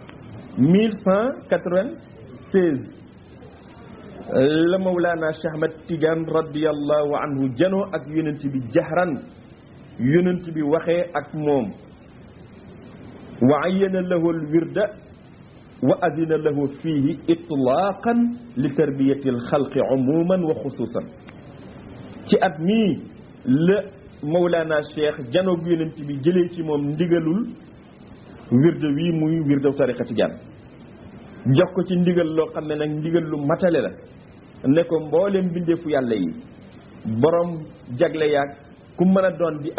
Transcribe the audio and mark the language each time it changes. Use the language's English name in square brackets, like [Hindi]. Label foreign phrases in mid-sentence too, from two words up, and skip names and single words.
[Wolof] 1196 la Mawlana Cheikh Ahmad Tidiane [Arabic] رضي الله عنه [Wolof] janoo ak yonent bi jahran yonent bi waxee ak moom [Arabic] وعين له الورد وأذن له فيه إطلاقا لتربية الخلق عموما وخصوصا [Wolof] ci at mii la Mawlana Cheikh janoog yonent bi jëlee ci moom ndigalul wirde wii muy wirde tariqa Tijaan jox ko ci ndigal loo xam ne nag ndigal lu matale la ne ko mbooleem bindeefu yàlla yi borom jagle yaag ku mën a doon di